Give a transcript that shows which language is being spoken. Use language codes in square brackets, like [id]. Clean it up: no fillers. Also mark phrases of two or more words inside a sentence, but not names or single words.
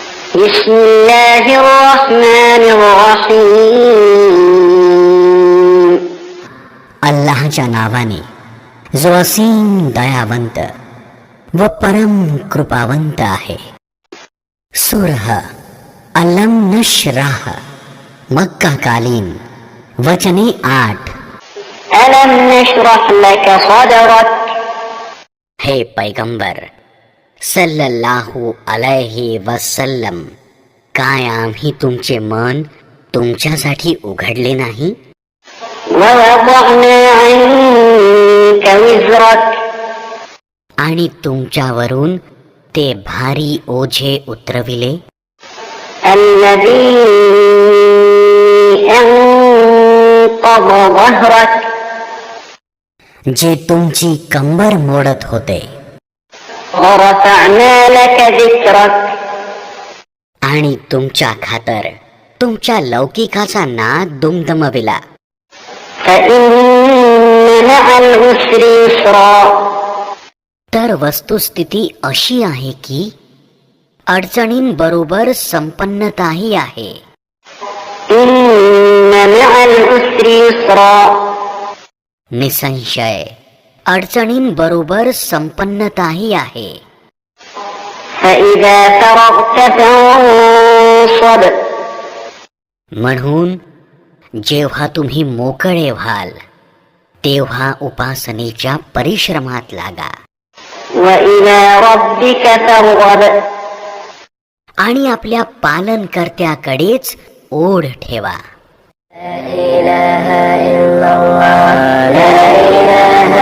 [ar] بسم الله الرحمن الرحيم [mr] अल्लाहच्या नावाने जो असीम दयावंत व परम कृपावंत आहे. सूरह अलम नशराह, मक्का कालीन, वचने 8. [ar] ألم نشرح لك صدرك [mr] हे पैगंबर [ar] صلى الله عليه وسلم, [mr] काय आम्ही तुमचे मन तुमच्यासाठी उघडले नाही? [ar] ووضعنا عنك وزرك [mr] आणि तुमच्यावरून ते भारी ओझे उतरविले, [ar] الذي أنقض ظهرك [mr] जे तुमची कंबर मोडत होते. [ar] ورفعنا لك ذكرك [mr] आणि तुमच्या खातर तुमच्या लौकिकाचा नाद दुमदमविला. [ar] فإن مع العسر يسرا [mr] तर वस्तुस्थिती अशी आहे की अडचणींबरोबर संपन्नताही आहे. [ar] إن مع العسر يسرا [mr] निसंशय अडचणींबरोबर संपन्नताही आहे. [ar] فإذا فرغت فانصب [mr] म्हणून जेव्हा तुम्ही मोकळे व्हाल तेव्हा उपासनेच्या परिश्रमात लागा. [ar] وإلى ربك فارغب [mr] आणि आपल्या पालनकर्त्याकडेच ओढ ठेवा. [ar] لا إله إلا الله لا إله